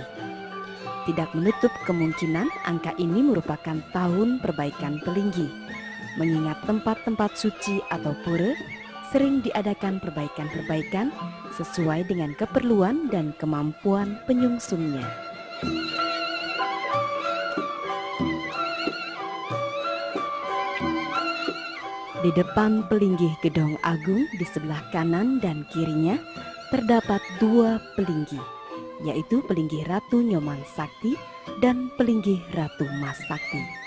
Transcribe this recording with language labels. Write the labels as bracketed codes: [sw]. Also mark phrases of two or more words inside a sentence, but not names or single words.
[id] Tidak menutup kemungkinan angka ini merupakan tahun perbaikan pelinggih, mengingat tempat-tempat suci atau pura sering diadakan perbaikan-perbaikan sesuai dengan keperluan dan kemampuan penyungsungnya. Di depan pelinggih gedong agung di sebelah kanan dan kirinya terdapat 2 pelinggih, yaitu pelinggih Ratu Nyoman Sakti dan pelinggih Ratu Mas Sakti.